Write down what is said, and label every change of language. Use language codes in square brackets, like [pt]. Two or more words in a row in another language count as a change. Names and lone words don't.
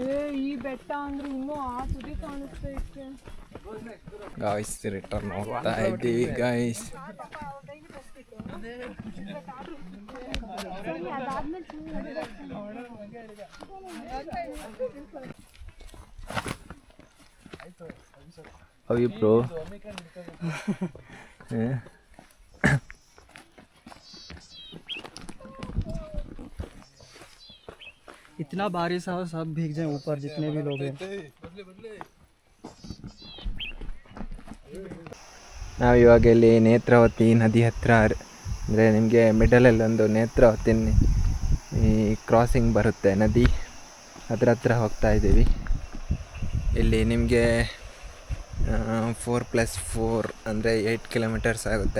[kn] ಗಾಯ್ಸ್ ರಿಟರ್ನ್ ಹೋಗ್ತಾ ಇದ್ದೀವಿ ಗಾಯ್ಸ್. [en] How are you bro? [hi] इतना बारिश हो सब भीग जाए ऊपर जितने भी लोग हैं. [kn] ನಾವು ಇವಾಗ ಇಲ್ಲಿ ನೇತ್ರಾವತಿ ನದಿ ಹತ್ರ, ಅಂದರೆ ನಿಮಗೆ ಮಿಡಲಲ್ಲಿ ಒಂದು ನೇತ್ರಾವತಿ ಈ ಕ್ರಾಸಿಂಗ್ ಬರುತ್ತೆ ನದಿ, ಅದರ ಹತ್ರ ಹೋಗ್ತಾ ಇದ್ದೀವಿ. ಇಲ್ಲಿ ನಿಮಗೆ 4+4 ಅಂದರೆ 8 ಕಿಲೋಮೀಟರ್ಸ್ ಆಗುತ್ತೆ.